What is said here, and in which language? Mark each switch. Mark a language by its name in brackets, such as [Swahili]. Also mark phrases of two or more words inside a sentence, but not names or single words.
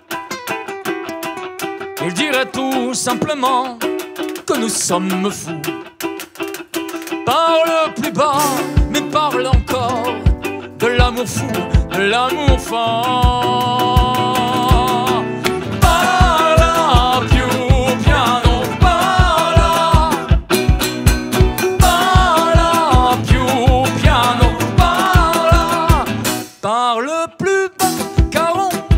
[French] Il dirait tout simplement que nous sommes fous. Parle plus bas, mais parle encore de l'amour fou, de l'amour fort. [Italian] Parla più piano, parla. Parla più piano, parla. [French] Parle plus bas, car on